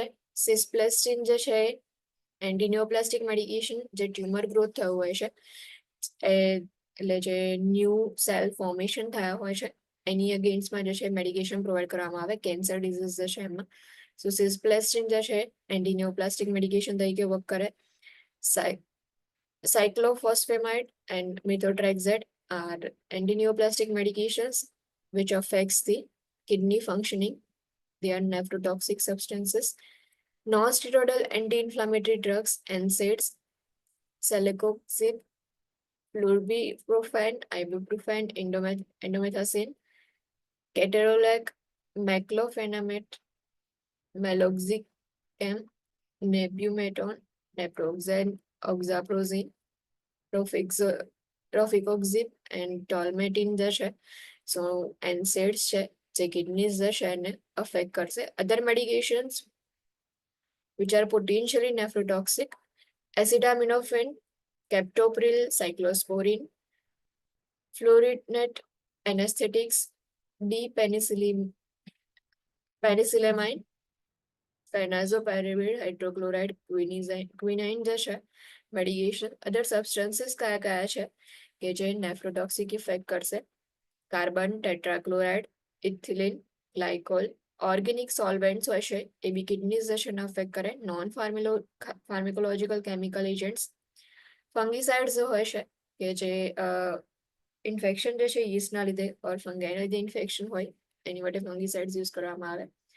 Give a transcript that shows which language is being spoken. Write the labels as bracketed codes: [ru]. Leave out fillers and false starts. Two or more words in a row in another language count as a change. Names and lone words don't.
[gu] સિસ્પ્લેસ્ટિન જે છે [en] antineoplastic medication [gu] જે [en] tumor growth [gu] થયું હોય છે એટલે જે [en] new cell formation [gu] થયા હોય છે એની અગેન્સ્ટમાં જે છે [en] medication provide [gu] કરવામાં આવે [en] cancer disease [gu] જે છે એમાં. સો સિસ્પ્લેસ્ટિન જે છે [en] antineoplastic medication [gu] તરીકે વર્ક કરે. [en] Cyclophosphamide and methotrexate are antineoplastic medications which affects the kidney functioning. They are nephrotoxic substances. Non-steroidal anti-inflammatory drugs, NSAIDs, celecoxib, flurbiprofen, ibuprofen, indomethacin, ketorolac, meclofenamate, meloxicam, nebumetone, naproxen, oxaprozin, [gu] રોફિકોક્ઝિબ એન્ડ ટોલ્મેટિન જે છે [en] so NSAIDs [gu] છે જે કિડનીઝ જે છે એને અફેક્ટ કરશે. [en] other medications which are potentially nephrotoxic: acetaminophen, captopril, cyclosporin, fluorinate anesthetics, penicillamine, phenoxypyrimide hydrochloride, quinine [gu] જે છે [en] મેડિકેશન. other substances [gu] કયા કયા છે કે જે [en] nephrotoxic effect [gu] કરશે? [en] carbon tetrachloride, ethylene, glycol. organic solvents [gu] હોય છે એ બી કિડનીઝ જે છે અફેક્ટ કરે. [en] non pharmacological chemical agents, fungicides [gu] હોય છે કે જે ઇન્ફેક્શન જે છે યીસ્ટના લીધે ઓર ફંગાઈના લીધે ઇન્ફેક્શન હોય એની માટે ફંગીસાઇડ્સ યુઝ કરવામાં આવે.